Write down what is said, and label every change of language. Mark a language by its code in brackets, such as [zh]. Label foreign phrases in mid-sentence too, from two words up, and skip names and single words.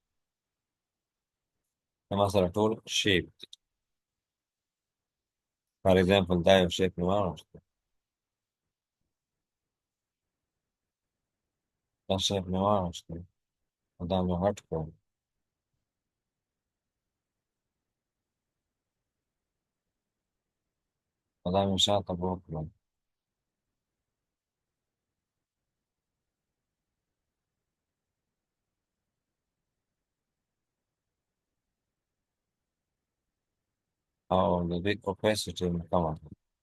[ps] ما سره ټول [en] shape for example [ps] دا یو shape نو راوړم دا shape نو راوړم دا مې هټ کوم دا مې شاته وکړم او د دې opacity مې کمه کړه